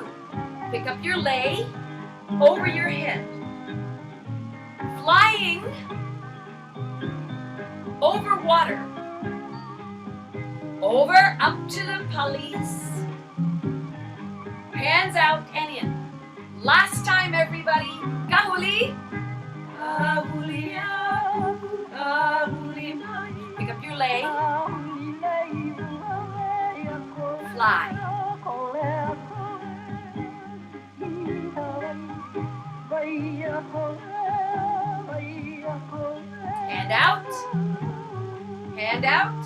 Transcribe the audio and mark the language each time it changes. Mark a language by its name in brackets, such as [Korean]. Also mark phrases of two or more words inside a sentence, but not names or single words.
[English] Pick up your lei over your head. Flying over water. Over up to the pulleys. Hands out and in. Last time, everybody. [Hawaiian] Kahuli. Kahuli aku, kahuli mai. [English] Pick up your lei. Fly. Hand out. Hand out.